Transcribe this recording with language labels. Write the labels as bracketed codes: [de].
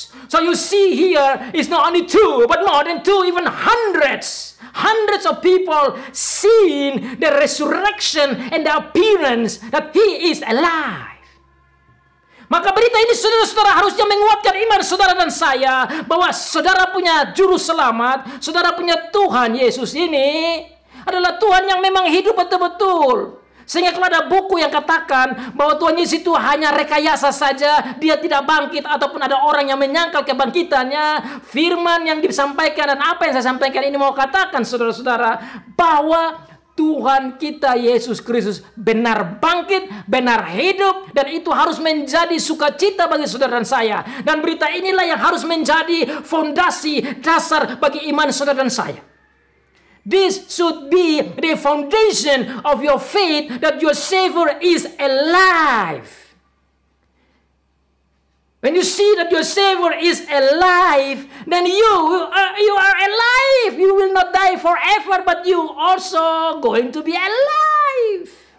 [en] So you see here, it's not only 2, but more than 2, even hundreds. Hundreds of people seen the resurrection and the appearance that He is alive. [id] Maka berita ini saudara-saudara harusnya menguatkan iman saudara dan saya bahwa saudara punya juru selamat, saudara punya Tuhan Yesus ini adalah Tuhan yang memang hidup betul-betul. Sehingga kalau ada buku yang katakan bahwa Tuhan Yesus itu hanya rekayasa saja, dia tidak bangkit, ataupun ada orang yang menyangkal kebangkitannya, firman yang disampaikan dan apa yang saya sampaikan ini mau katakan saudara-saudara, bahwa Tuhan kita Yesus Kristus benar bangkit, benar hidup, dan itu harus menjadi sukacita bagi saudara dan saya. Dan berita inilah yang harus menjadi fondasi dasar bagi iman saudara dan saya. [en] This should be the foundation of your faith, that your Savior is alive. When you see that your Savior is alive, then you are alive. You will not die forever, but you also going to be alive.